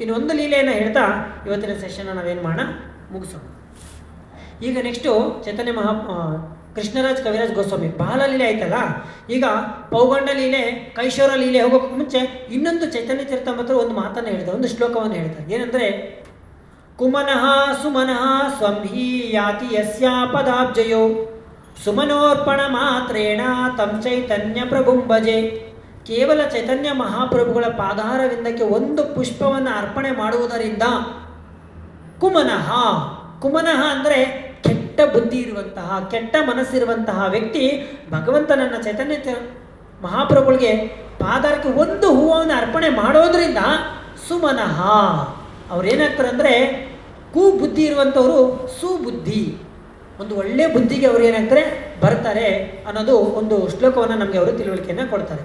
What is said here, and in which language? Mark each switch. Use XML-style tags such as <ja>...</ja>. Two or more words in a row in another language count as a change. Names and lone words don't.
<kn>ಇನ್ನು ಒಂದು ಲೀಲೆಯನ್ನು ಹೇಳ್ತಾ ಇವತ್ತಿನ ಸೆಷನ್ನ ನಾವೇನು ಮಾಡೋಣ, ಮುಗಿಸೋಣ. ಈಗ ನೆಕ್ಸ್ಟು ಚೈತನ್ಯ ಕೃಷ್ಣರಾಜ್ ಕವಿರಾಜ್ ಗೋಸ್ವಾಮಿ ಬಾಲಲೀಲೆ ಆಯ್ತಲ್ಲ, ಈಗ ಪೌಗಂಡ ಲೀಲೆ, ಕೈಶೋರ ಲೀಲೆ ಹೋಗೋಕ್ಕೆ ಮುಂಚೆ ಇನ್ನೊಂದು ಚೈತನ್ಯ ಚರಿತಾಮೃತ ಒಂದು ಮಾತನ್ನು ಹೇಳ್ತಾರೆ, ಒಂದು ಶ್ಲೋಕವನ್ನು ಹೇಳ್ತಾರೆ.</kn> <sa>ಏನಂದರೆ, ಕುಮನಃ ಸುಮನಃ ಸ್ವಂ ಹಿ ಯಾತಿ ಯಸ್ಯಾ ಪದಾಬ್ಜಯೋ ಸುಮನೋರ್ಪಣ ಮಾತ್ರೇಣ ತಂ ಚೈತನ್ಯ ಪ್ರಭುಂ ಭಜೆ.</sa> <kn>ಕೇವಲ ಚೈತನ್ಯ ಮಹಾಪ್ರಭುಗಳ ಪಾದಾರವಿಂದಕ್ಕೆ ಒಂದು ಪುಷ್ಪವನ್ನು ಅರ್ಪಣೆ ಮಾಡುವುದರಿಂದ ಕುಮನಃ, ಕುಮನಃ ಅಂದರೆ ಕೆಟ್ಟ ಬುದ್ಧಿ ಇರುವಂತಹ, ಕೆಟ್ಟ ಮನಸ್ಸಿರುವಂತಹ ವ್ಯಕ್ತಿ ಭಗವಂತನನ್ನ ಚೈತನ್ಯ ಮಹಾಪ್ರಭುಗಳಿಗೆ ಪಾದಾರಕ್ಕೆ ಒಂದು ಹೂವನ್ನು ಅರ್ಪಣೆ ಮಾಡೋದ್ರಿಂದ ಸುಮನಃ ಅವ್ರೇನಾಗ್ತಾರೆ ಅಂದರೆ, ಕುಬುದ್ಧಿ ಇರುವಂಥವರು ಸುಬುದ್ಧಿ, ಒಂದು ಒಳ್ಳೆಯ ಬುದ್ಧಿಗೆ ಅವರು ಏನಾಗ್ತಾರೆ ಬರ್ತಾರೆ ಅನ್ನೋದು ಒಂದು ಶ್ಲೋಕವನ್ನು ನಮಗೆ ಅವರು ತಿಳುವಳಿಕೆಯನ್ನು ಕೊಡ್ತಾರೆ.</kn>